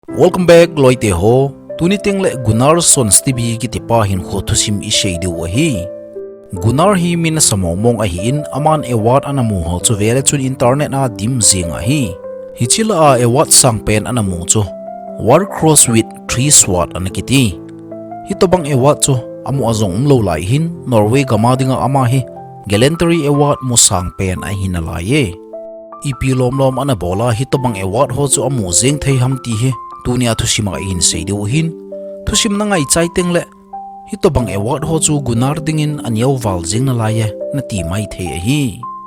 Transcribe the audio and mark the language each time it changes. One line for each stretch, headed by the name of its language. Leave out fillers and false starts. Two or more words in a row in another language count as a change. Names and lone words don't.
English: Welcome back
Thado Chin: loite ho. Tuniting le Gunnar son Stevie kitipa hin kho thusim isei du hi. Gunnar hi min samomong ahin aman ewat anamu ho chu vele chun internet na dim zinga hi. Hichila a ewat sangpen anamu chu.
English: War cross with 3 swat anakiti.
Thado Chin: Hitobang ewat chu amu azong umlo lai hin Norway gamadinga ama hi. Gallantry ewat mo sangpen ahin alaye. Ipi lom anabola hitobang ewat ho chu amu zeng thei hamti hi. Tunia thusim a in sei deu hin thusim na ngai chai teng le hitobang award ho chu Gunnar dingin anyau wal jing na laye na ti mai the hi